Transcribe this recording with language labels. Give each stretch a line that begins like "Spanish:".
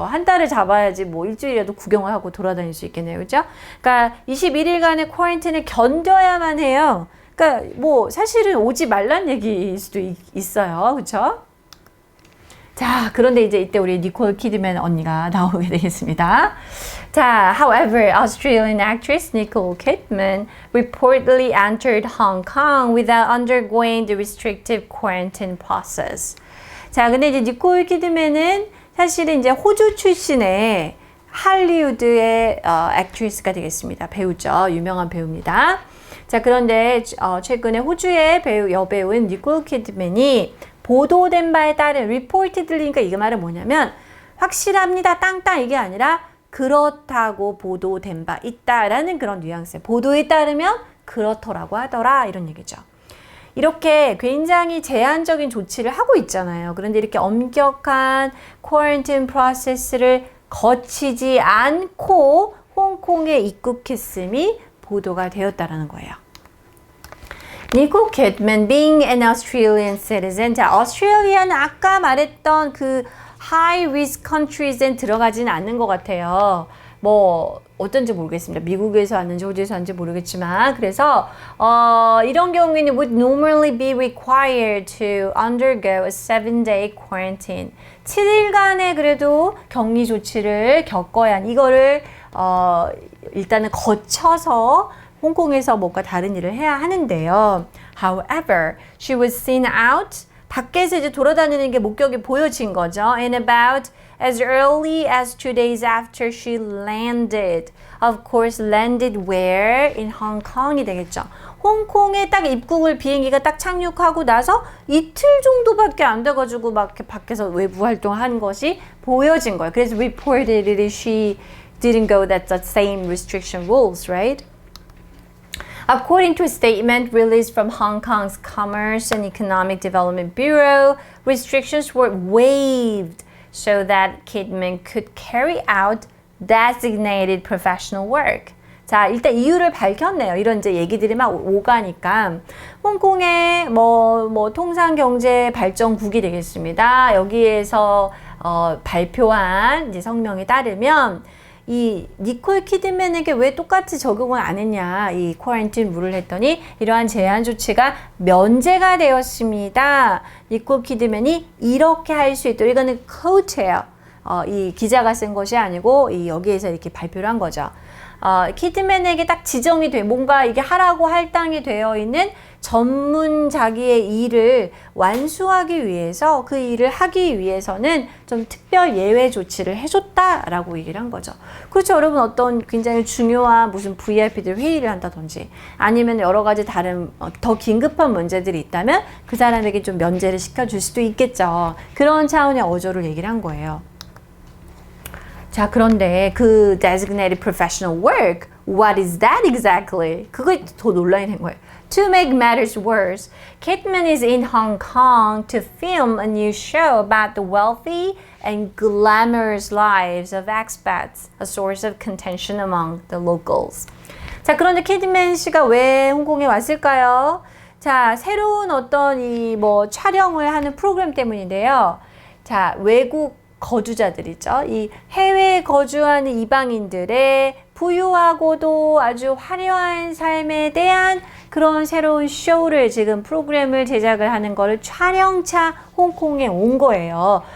Korean: 한 달을 잡아야지 뭐 일주일이라도 구경을 하고 돌아다닐 수 있겠네요. 그죠? 그러니까 21일간의 쿼런틴을 견뎌야만 해요. 그러니까 뭐 사실은 오지 말란 얘기일 수도 있어요. 그렇죠? 자, 그런데 이제 이때 우리 니콜 키드맨 언니가 나오게 되겠습니다.
English: 자, however, Australian actress Nicole Kidman reportedly entered Hong Kong without undergoing the restrictive quarantine process.
Korean: 자, 근데 이제 니콜 키드맨은 사실은 이제 호주 출신의 할리우드의 액트리스가 되겠습니다. 배우죠. 유명한 배우입니다. 자, 그런데 최근에 호주의 여배우인 니콜 키드맨이 보도된 바에 따른 reportedly니까 이 말은 뭐냐면 확실합니다. 땅땅 이게 아니라 그렇다고 보도된 바 있다라는 그런 뉘앙스예요. 보도에 따르면 그렇더라고 하더라 이런 얘기죠. 이렇게 굉장히 제한적인 조치를 하고 있잖아요. 그런데 이렇게 엄격한 쿼런틴 프로세스를 거치지 않고 홍콩에 입국했음이 보도가 되었다라는 거예요.
English: Nicole Kidman being an Australian citizen.
Korean: 자, 오스트레일리아는 아까 말했던 그
English: high risk countries
Korean: 엔 들어가지는 않는 것 같아요. 뭐 어떤지 모르겠습니다. 미국에서 왔는지 호주에서 왔는지 모르겠지만 그래서 이런 경우에는
English: would normally be required to undergo a 7-day quarantine.
Korean: 7일간의 그래도 격리 조치를 겪어야 한 이거를 일단은 거쳐서 홍콩에서 뭔가 다른 일을 해야 하는데요.
English: However, she was seen out.
Korean: 밖에서 이제 돌아다니는 게 목격이 보여진 거죠.
English: And about as early as 2 days after she landed. Of course, landed where? In Hong Kong이
Korean: 되겠죠. 홍콩에 딱 입국을 비행기가 딱 착륙하고 나서 이틀 정도밖에 안 돼가지고 막 이렇게 밖에서 외부 활동한 것이 보여진 거예요. 그래서
English: reportedly she didn't go that the same restriction rules, right? According to a statement released from Hong Kong's Commerce and Economic Development Bureau, restrictions were waived so that Kidman could carry out designated professional work.
Korean: 자, 일단 이유를 밝혔네요. 이런 이제 얘기들이 막 오가니까. 홍콩의 뭐 통상경제발전국이 되겠습니다. 여기에서 발표한 이제 성명에 따르면 이 니콜 키드맨에게 왜 똑같이 적용을 안 했냐 이 쿼런틴 룰을 했더니 이러한 제한 조치가 면제가 되었습니다. 니콜 키드맨이 이렇게 할 수 있도록 이거는 quote예요. 이 기자가 쓴 것이 아니고 이 여기에서 이렇게 발표를 한 거죠. 키드맨에게 딱 지정이 돼 뭔가 이게 하라고 할당이 되어 있는 전문 자기의 일을 완수하기 위해서 그 일을 하기 위해서는 좀 특별 예외 조치를 해줬다라고 얘기를 한 거죠. 그렇죠. 여러분 어떤 굉장히 중요한 무슨 VIP들 회의를 한다든지 아니면 여러 가지 다른 더 긴급한 문제들이 있다면 그 사람에게 좀 면제를 시켜줄 수도 있겠죠. 그런 차원의 어조를 얘기를 한 거예요. 자, 그런데 그
English: designated professional work, what is that exactly?
Korean: 그게 더 논란이 된 거예요.
English: To make matters worse, Kidman is in Hong Kong to film a new show about the wealthy and glamorous lives of expats, a source of contention among the locals.
Korean: 자, 그런데 키드맨 씨가 왜 홍콩에 왔을까요? 자, 새로운 어떤 이 뭐 촬영을 하는 프로그램 때문인데요. 자, 외국 거주자들이죠. 이 해외에 거주하는 이방인들의 부유하고도 아주 화려한 삶에 대한 그런 새로운 쇼를 지금 프로그램을 제작을 하는 거를 촬영차 홍콩에 온 거예요.